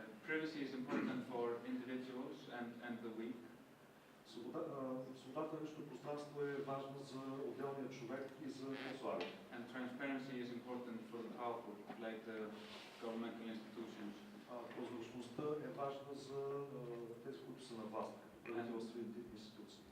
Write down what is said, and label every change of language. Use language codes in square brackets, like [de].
[en] Privacy is important for individuals and the weak. [bg] Свободата на личното пространство е важна за отделния човек и за по-слабите. [en] And transparency is important for the powerful, like the governmental institutions. [bg] Прозрачността е важна за тези, които са на власт, правителствените институции.